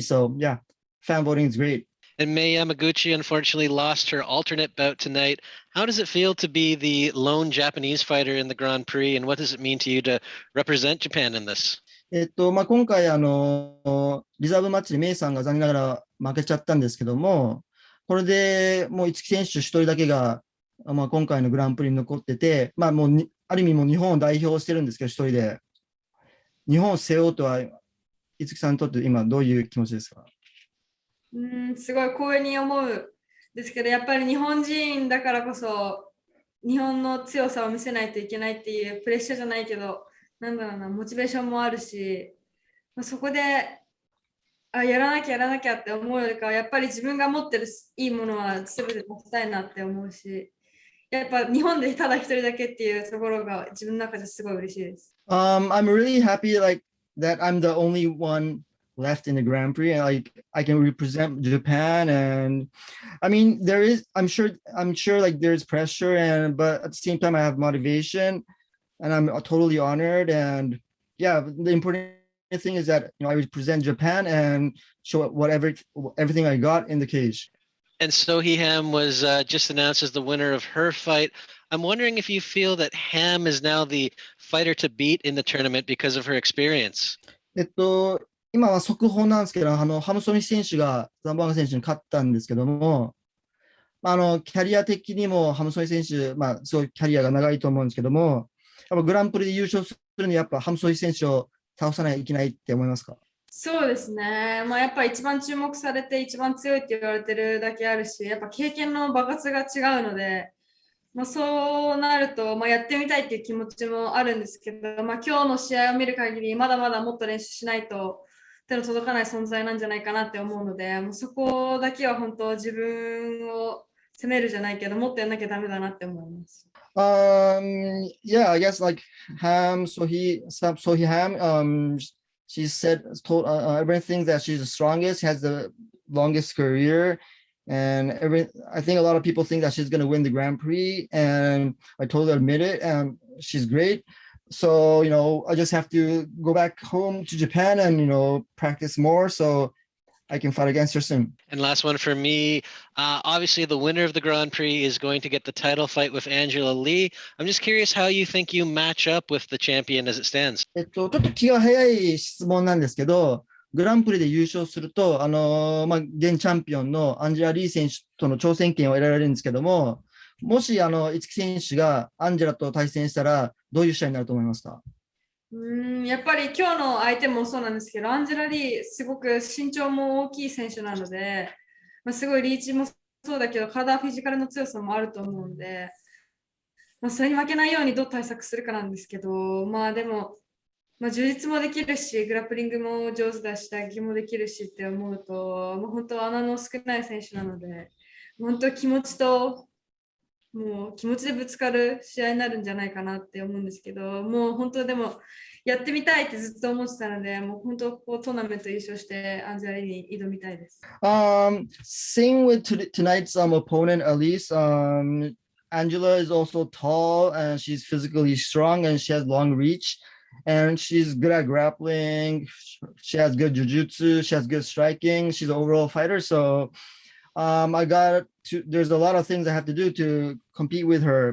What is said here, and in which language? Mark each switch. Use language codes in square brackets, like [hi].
[en] So yeah, fan voting is great. And Mei Yamaguchi unfortunately lost her alternate bout tonight. How does it feel to be the lone Japanese fighter in the Grand Prix, and what does it mean to you to represent Japan in this? [ja] 今回リザーブマッチでメイさんが残念ながら負けちゃったんですけども、これでもう五木選手一人だけが、今回のグランプリに残ってて、もうある意味もう日本を代表してるんですけど、一人で。日本を背負うとは、五木さんにとって今どういう気持ちですか？すごい光栄に思うですけど、やっぱり日本人だからこそ日本の強さを見せないといけないっていうプレッシャーじゃないけど、なんだろうな、モチベーションもあるし、そこでやらなきゃって思うよりかは、やっぱり自分が持ってるいいものは全て出したいなって思うし、やっぱ日本でただ一人だけっていうところが自分の中ですごい嬉しいです。 [en] I'm really happy that I'm the only one left in the Grand Prix, and I can represent Japan. And I mean, I'm sure like there's pressure, but at the same time I have motivation, and I'm totally honored. And yeah, the important thing is that I represent Japan and show everything I got in the cage. And Sohee Ham was just announced as the winner of her fight. I'm wondering if you feel that Ham is now the fighter to beat in the tournament because of her experience. [ja] 今は速報なんですけど、ハムソミ選手がザンバーガ選手に勝ったんですけども、キャリア的にもハムソミ選手、すごいキャリアが長いと思うんですけども、やっぱグランプリで優勝するにはやっぱハムソミ選手を倒さないといけないって思いますか？そうですね。やっぱ一番注目されて一番強いって言われてるだけあるし、やっぱ経験の爆発が違うので、そうなると、やってみたいっていう気持ちもあるんですけど、今日の試合を見る限り、まだまだもっと練習しないと手の届かない存在なんじゃないかなって思うので、そこだけは本当自分を責めるじゃないけど、もっとやんなきゃダメだなって思います。 [en] Yeah, I guess like Sohee Ham, she told everything that she's the strongest, has the longest career, and I think a lot of people think that she's going to win the Grand Prix, and I totally admit it, and she's great. So, I just have to go back home to Japan and, practice more so I can fight against her soon. And last one for me, obviously the winner of the Grand Prix is going to get the title fight with Angela Lee. I'm just curious how you think you match up with the champion as it stands. [ja] ちょっと気が早い質問なんですけど、グランプリで優勝すると、現チャンピオンのアンジェラ・リー選手との挑戦権を得られるんですけども、もし五木選手がアンジェラと対戦したら、どういう試合になると思いますか？やっぱり今日の相手もそうなんですけど、アンジェラ・リー、すごく身長も大きい選手なので、すごいリーチもそうだけど、体フィジカルの強さもあると思うので、それに負けないようにどう対策するかなんですけど、でも、充実もできるし、グラップリングも上手だし、打撃もできるしって思うと、本当穴の少ない選手なので、本当気持ちでぶつかる試合になるんじゃないかなって思うんですけど、もう本当でもやってみたいってずっと思ってたので、もう本当トーナメント優勝してアンジェラに挑みたいです。 [en] Same with tonight's opponent, Alyse. Angela is also tall and she's physically strong and she has long reach. And she's good at grappling. She has good jiu-jitsu. She has good striking. She's an overall fighter. So there's a lot of things I have to do to compete with her.